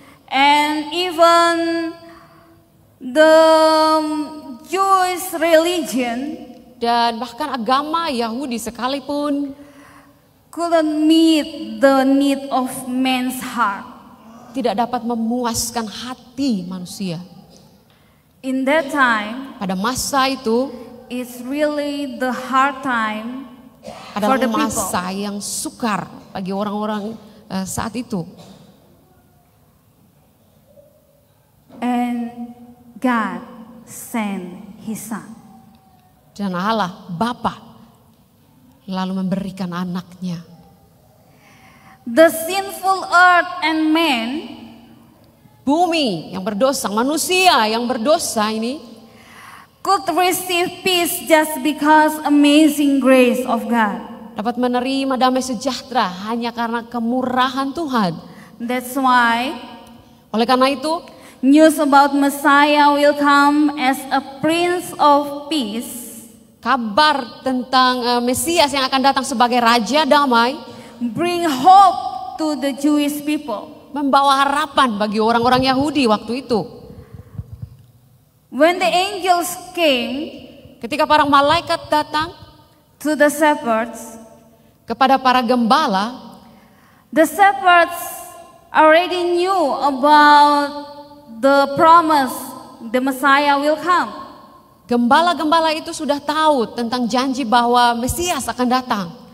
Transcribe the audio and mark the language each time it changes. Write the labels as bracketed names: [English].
[English] and even the Jewish religion [Indonesian] dan bahkan agama Yahudi sekalipun [English] couldn't meet the need of man's heart. [Indonesian] tidak dapat memuaskan hati manusia. [English] In that time, [Indonesian] Pada masa itu [English] it's really the hard time for [Indonesian] adalah [English] the people. [Indonesian] masa yang sukar bagi orang-orang saat itu. [English] And God sent His Son. [Indonesian] Dan Allah, Bapa, lalu memberikan anaknya. [English] The sinful earth and man [Indonesian] Bumi yang berdosa, manusia yang berdosa ini [English] could receive peace just because amazing grace of God. [Indonesian] dapat menerima damai sejahtera hanya karena kemurahan Tuhan. [English] That's why [Indonesian] Oleh karena itu, [English] news about Messiah will come as a Prince of Peace [Indonesian] kabar tentang Mesias yang akan datang sebagai Raja Damai [English] bring hope to the Jewish people. [Indonesian] membawa harapan bagi orang-orang Yahudi waktu itu. [English] When the angels came [Indonesian] Ketika para malaikat datang [English] to the shepherds, [Indonesian] kepada para gembala, [English] the shepherds already knew about the promise the Messiah will come. [Indonesian] gembala-gembala itu sudah tahu tentang janji bahwa Mesias akan datang.